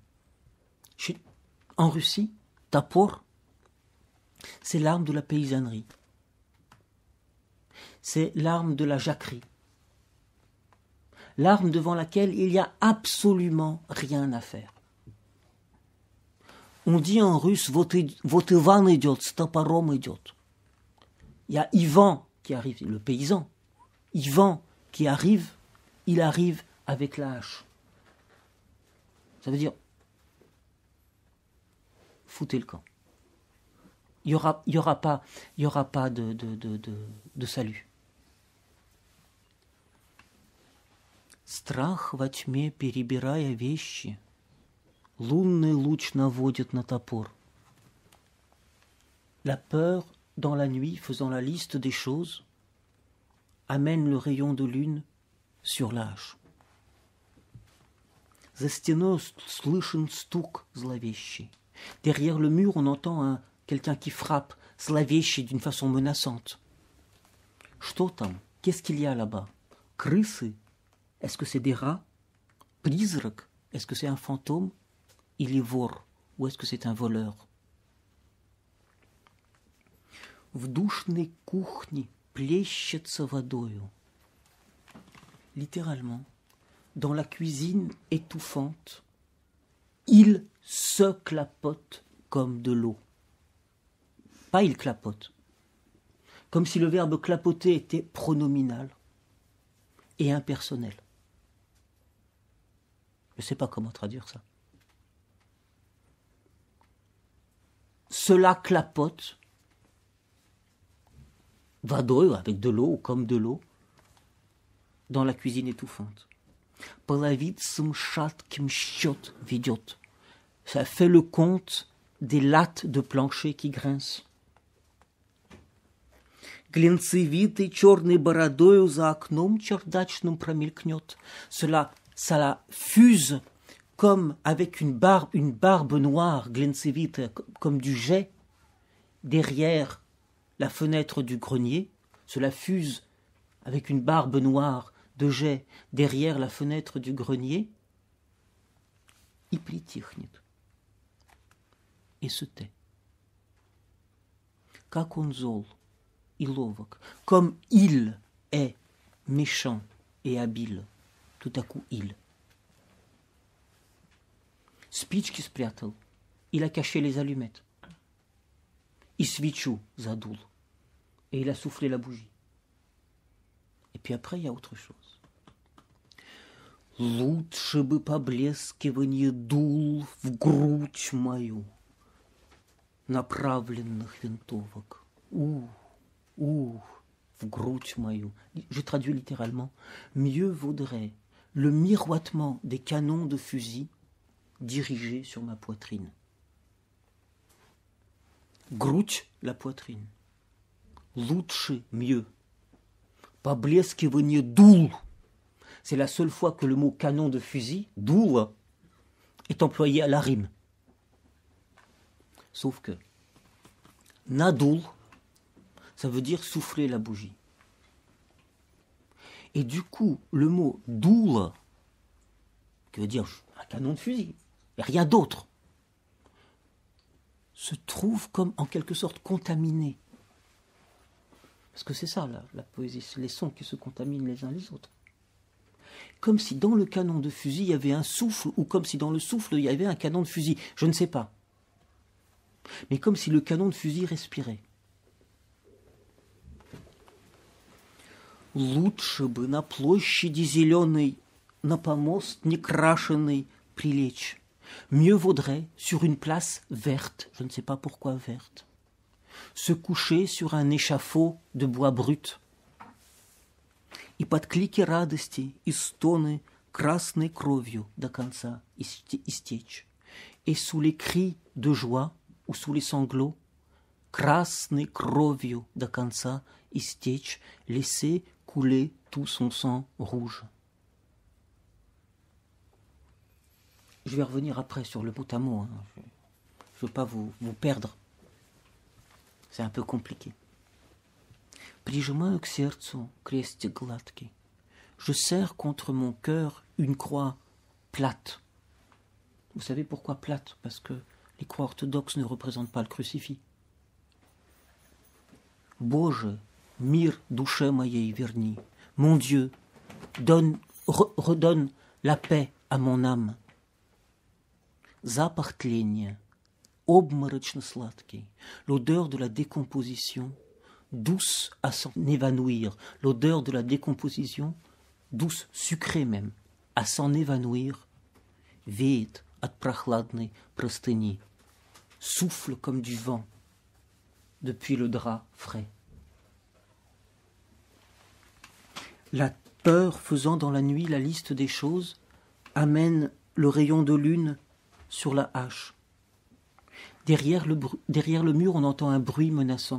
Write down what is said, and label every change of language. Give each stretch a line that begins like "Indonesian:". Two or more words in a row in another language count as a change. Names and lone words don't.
French: En Russie, tapor, c'est l'arme de la paysannerie. C'est l'arme de la jacquerie. L'arme devant laquelle il n'y a absolument rien à faire. On dit en russe
Russian: « Вот Иван идет, с топором идет ».
French: Il y a Ivan qui arrive, le paysan. Ivan qui arrive, il arrive avec la hache. Ça veut dire foutez le camp. Il y aura pas de salut.
Russian: Страх во тьме, перебирая вещи, лунный луч наводит на топор.
French: La peur dans la nuit, faisant la liste des choses, amène le rayon de lune sur la hache.
Russian: За стеной слышен стук зловещий.
French: Derrière le mur, on entend quelqu'un qui frappe, зловещий, d'une façon menaçante.
Russian: Что там?
French: Qu'est-ce qu'il y a là-bas? Крысы? Est-ce que c'est des rats? Призрак? Est-ce que c'est un fantôme?
Russian: Или вор?
French: Ou est-ce que c'est un voleur?
Russian: В душной кухне плещется водою.
French: Littéralement, dans la cuisine étouffante, il se clapote comme de l'eau. Pas il clapote. Comme si le verbe clapoter était pronominal et impersonnel. Je ne sais pas comment traduire ça. Cela clapote, водой, avec de l'eau ou comme de l'eau, dans la cuisine étouffante.
Russian: Половицам шатким счет ведет.
French: Ça fait le compte des lattes de plancher qui grincent.
Russian: Глинцевитой черной бородою за окном чердачным промелькнет.
French: Cela fuse comme avec une barbe noire, глинцевитая, comme du jet, derrière la fenêtre du grenier. Cela fuse avec une barbe noire de jet derrière la fenêtre du grenier.
Russian: И притихнет.
French: Et se tait.
Russian: Как он зол и ловок,
French: comme il est méchant et habile. Tout à coup, il.
Russian: Спички спрятал.
French: Il a caché les allumettes.
Russian: И свечу задул.
French: Et il a soufflé la bougie. Et puis après, il y a autre chose.
Russian: Лучше бы поблескивание дул в грудь мою направленных винтовок. В грудь мою.
French: Je traduis littéralement. Mieux vaudrait le miroitement des canons de fusil dirigés sur ma poitrine. Грудь, la poitrine. Лучше, mieux.
Russian: Поблескивание дул.
French: C'est la seule fois que le mot canon de fusil, дул, est employé à la rime. Sauf que nadul, ça veut dire souffler la bougie. Et du coup, le mot doula, qui veut dire un canon de fusil, et rien d'autre, se trouve comme en quelque sorte contaminé. Parce que c'est ça, la poésie, c'est les sons qui se contaminent les uns les autres. Comme si dans le canon de fusil, il y avait un souffle, ou comme si dans le souffle, il y avait un canon de fusil. Je ne sais pas. Mais comme si le canon de fusil respirait.
Russian: Лучше бы на площади зеленой, на помост некрашенный прилечь.
French: Mieux vaudrait, sur une place verte, je ne sais pas pourquoi verte, se coucher sur un échafaud de bois brut.
Russian: И под клики радости и стоны красной кровью до конца истечь.
French: Et sous les cris de joie ou sous les sanglots,
Russian: красной кровью до конца истечь,
French: laisser couler tout son sang rouge. Je vais revenir après sur le mot à mot. Hein. Je ne veux pas vous perdre. C'est un peu compliqué.
Russian: Прижимаю к сердцу крестик гладкий.
French: Je serre contre mon cœur une croix plate. Vous savez pourquoi plate? Parce que les croix orthodoxes ne représentent pas le crucifix.
Russian: Боже, мир душе моей верни.
French: Mon Dieu, redonne la paix à mon âme.
Russian: Запах тления, обморочно сладкий,
French: l'odeur de la décomposition, douce à s'en évanouir, l'odeur de la décomposition, douce, sucrée même, à s'en évanouir,
Russian: веет от прохладной простыни,
French: souffle comme du vent depuis le drap frais. La peur faisant dans la nuit la liste des choses amène le rayon de lune sur la hache. Derrière le mur, on entend un bruit menaçant.